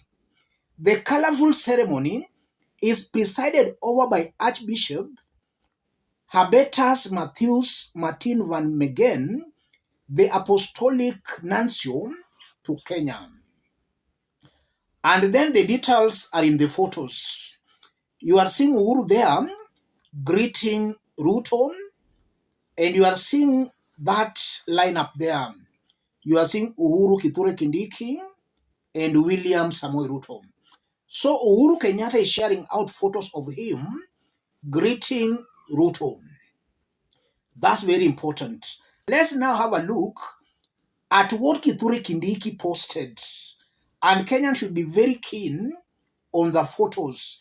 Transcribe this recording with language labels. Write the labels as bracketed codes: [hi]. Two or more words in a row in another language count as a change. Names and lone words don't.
[en] The colorful ceremony is presided over by Archbishop Habetas Matthews Martin van Megen, the Apostolic Nuncio to Kenya. And then the details are in the photos. You are seeing Uhuru there greeting Ruto, and you are seeing that lineup there. You are seeing Uhuru Kithure Kindiki and William Samoei Ruto. So Uhuru Kenyatta is sharing out photos of him greeting Ruto. That's very important. Let's now have a look at what Kithure Kindiki posted. And Kenyans should be very keen on the photos.